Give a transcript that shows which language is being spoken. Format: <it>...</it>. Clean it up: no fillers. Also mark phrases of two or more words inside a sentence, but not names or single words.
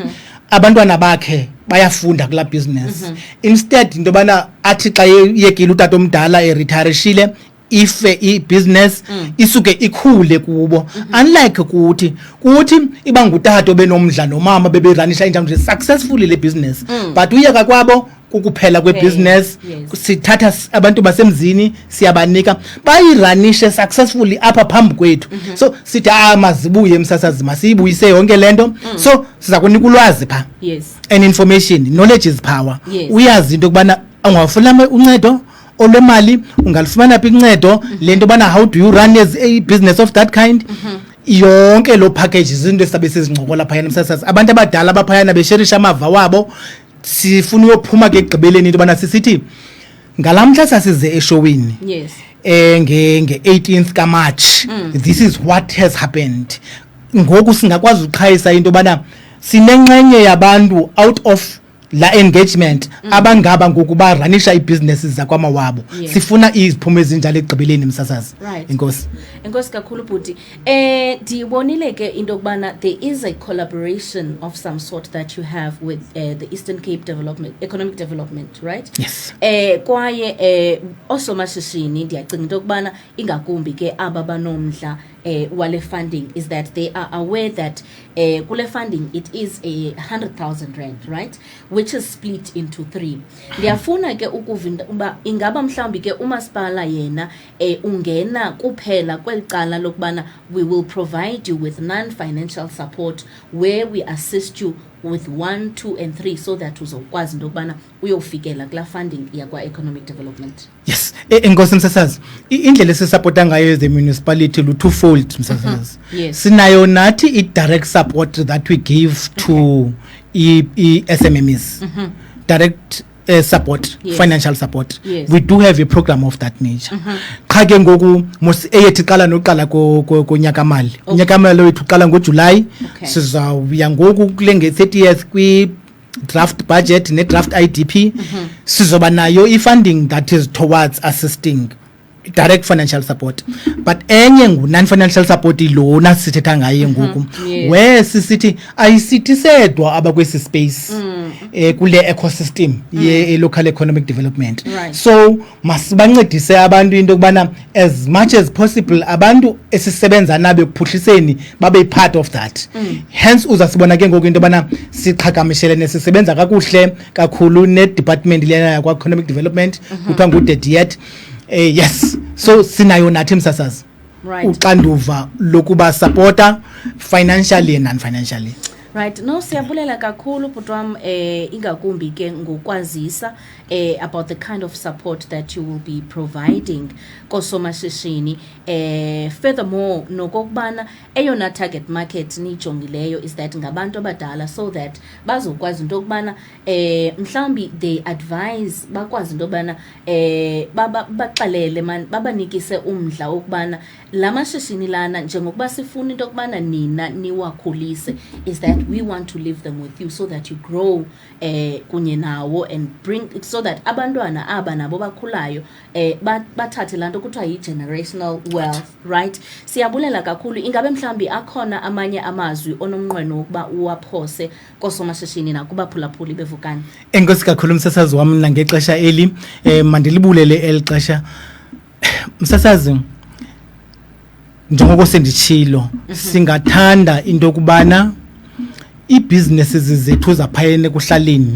<xh>abantwana bakhe bayafunda kula</xh> <en>business instead</en> <xh>into bana athi xa yekile utata omdala eritireshile ife i-business isuke ikhule kubo unlike kuthi iba ngutata benomdla nomama beberanisha injalo successfully le</xh> <en>business but</en> <xh>uyeka kwabo kukuphela kwebusiness sithatha abantu basemzini siyabanika bayiranishe successfully apha phambi kwethu so sithi mazibuye msasazi masiyibuyise yonke lento so siza kunika ulwazi pha</xh> <en>and information knowledge is power</en> <xh>uyazi into kubana ungafuna uncedo olwemali ungalifumana phi incedo lento bana</xh> <en>how do you run as a business of that kind</en> <xh>yonke lo package izinto esabe sizincokola phayana msasazi abantu abadala abaphayana besherisha amava wabo sifuna uyophuma ke egqibeleni into bana sisithi ngalamhla sasize eshowini nge-18th kaMarch</xh> <en>this is what has happened</en> <xh>ngoku singakwazi uqhayisa into bana sinenxenye yabantu</xh> <en>out of</en> <xh>la engagement abangaba ngokuba ranisha ibusinesses zakwamawabo sifuna iziphumo ezinjalo egqibeleni msasazi enkosi kakhulu bhuti ndibonile ke into kubana</xh> <en>there is a collaboration of some sort that you have with the Eastern Cape Economic Development right</en> <xh>kwaye osomashishini ndiyacinga into kubana ingakumbi ke aba banomdla wale</xh> <en>funding is that they are aware that kule funding it is a 100,000 rand, right, which is split into 3.</en> <xh>Ndiyafuna ke ukuvinda uba ingaba mhlawumbi ke umasipala yena ungena kuphela kwelicala lokubana</xh> <en>we will provide you with non-financial support where we assist you with 1, 2 and 3 so that</en> <xh>uzokwazi into yokubana uyofikela kula funding yakwa</xh> <en>economic development.</en> <xh>Yes, enkosi msasazi, indlela esisupporta ngayo</xh> <en>the municipality</en> <xh>lu twofold msasazi. Yes. Sinayo nathi i-</xh> <en>direct support that we give to SMMEs. Direct support, yes. Financial support. Yes. We do have a program of that nature.</en> <xh>Qha ke ngoku eyethi qala noqala konyaka mali. Unyaka mali wethu qala ngoJuly. Sizawuya ngoku kule nge-30th kwi</xh> <en>draft budget</en> <xh>ne</xh> <en>draft IDP.</en> <xh>Sizoba nayo i-</xh> <en>funding that is towards assisting direct financial support, but</en> <xh>enye</xh> <en>non-financial support</en> <xh>lona sithetha ngaye ngoku where sisithi ayisithi sedwa abakwesi space kule ecosystem ye</xh> <en>local economic development,</en> <xh>right. So masibancedise abantu into kubana</xh> <en>as much as possible</en> <xh>abantu esisebenza nabe kuphuhliseni babe</xh> <en>part of that.</en> <xh>Hence uzasibona ke ngoku into bana siqhagamishele nesisebenza kakuhle kakhulu ne department lena yakwa economic development kuthiwa nguDediyet. Yes, so sinayo nathi msasazi uxanduva lokuba supporta</xh> <en>financially and non-financially. Right,</en> <xh>no siyabulela kakhulu butwam ingakumbi ke ngokwazisa</xh> <en>about the kind of support that you will be providing kosomashishini.</en> <xh>Furthermore nokokubana eyona</xh> <en>target market</en> <xh>nijongileyo</xh> <en>is that</en> <xh>ngabantu abadala</xh> <en>so that</en> <xh>bazokwazi into okubana mhlawumbi</xh> <en>they advise</en> <xh>bakwazi into okubana baxelele man babanikise umdla okubana lamashishini lana njengokuba sifuna into okubana nina niwakhulise</xh> <en>is that we want to leave them with you so that you grow</en> <xh>kunye nawo</xh> <en>and bring so that</en> <xh>abantwana aba nabo bakhulayo bathathe lanto kuthiwa yi-</xh> <en>generational wealth, right?</en> <xh>Siyabulela kakhulu. Ingabe mhlambi akhona amanye amazwi onomnqweno wokuba uwaphose kosomashishini nakubaphulaphuli bevukani? Enkosi kakhulu msasazi wami ngexesha eli mandilibulele elixesha msasazi njengoko senditshilo singathanda into kubana i-businesses zethu zaphayene kuhlaleni,</xh>